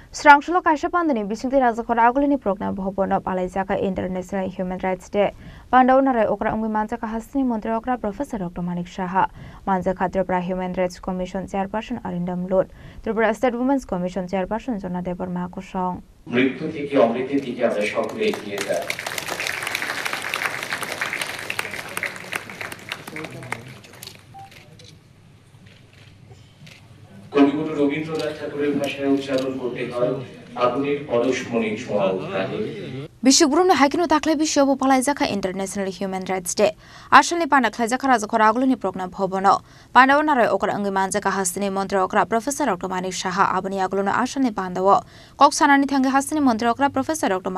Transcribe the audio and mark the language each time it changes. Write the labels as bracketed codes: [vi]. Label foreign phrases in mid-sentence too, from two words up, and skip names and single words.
[trp] Srangshlo kaisa pandani bisingti raja khora agulini program bhobono palaijaka International Human Rights Day. Pandau narai okra ungmi manjaka hasni mantri okra Professor Dr. Manik Saha, manjaka Tripura Human Rights Commission Chairperson Arindam Lut, Tripura State Women's Commission Chairperson Jona Deborma Kusong. [bn] মৃত্যু থেকে অমৃতের দিকে আমরা সকলে এগিয়ে যাই। কবিগুরু রবীন্দ্রনাথ ঠাকুরের ভাষায় উচ্চারণ করতে হয় আগুনের পরশমণির ছোঁয়া উত্তানে। [trp] Bishugurumni haikino taklai bishobo palaijaka International Human Rights Day. Ashalni pana khlaijaka raja khora agulini program bhobono. Pandau narai okra angi manjaka hasni mantri okra Professor Dr. Manik Saha abani agulona ashalni pandawo. Kok sanani thangi hasni mantri okra Professor Dr.